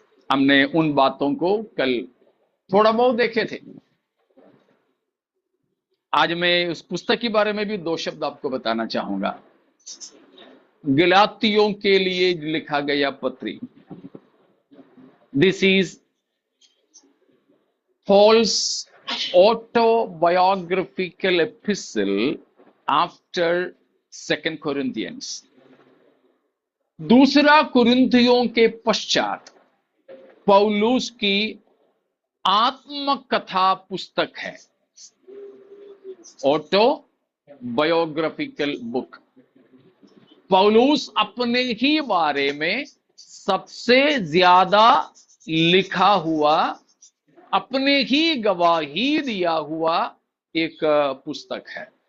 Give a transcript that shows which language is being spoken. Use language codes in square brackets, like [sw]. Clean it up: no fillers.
[hi] हमने उन बातों को कल थोड़ा बहुत देखे थे। आज मैं उस पुस्तक के बारे में भी 2 शब्द आपको बताना चाहूंगा। गलातियों के लिए लिखा गया पत्री। [en] This is Paul's autobiographical epistle after 2 Corinthians. [hi] दूसरा कुरिन्थियों के पश्चात पौलुस की आत्मकथा पुस्तक है, [en] Autobiographical book. [hi] पौलुस अपने ही बारे में सबसे ज्यादा लिखा हुआ, अपने ही गवाही दिया हुआ एक पुस्तक है।